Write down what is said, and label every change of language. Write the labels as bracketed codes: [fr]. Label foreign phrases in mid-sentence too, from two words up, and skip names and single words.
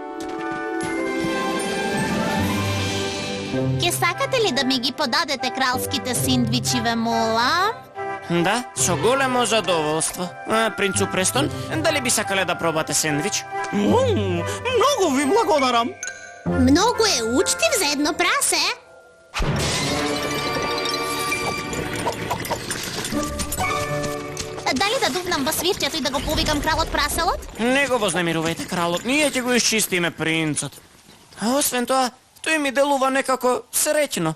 [mk] Ке сакате ли да ми ги подадете кралските синдвичи, ве молам? Да, со големо задоволство. Принцу Престон, дали би сакале да пробате сендвич? Многу ви благодарам. [sr] Mnogo je učtiv za jedno prase. [mk] Дали да дувнам во свирчето и да го повикам кралот праселот? Не го вознемирувајте, кралот, ние ќе го исчистиме принцот. А освен тоа, тој ми делува некако среќно.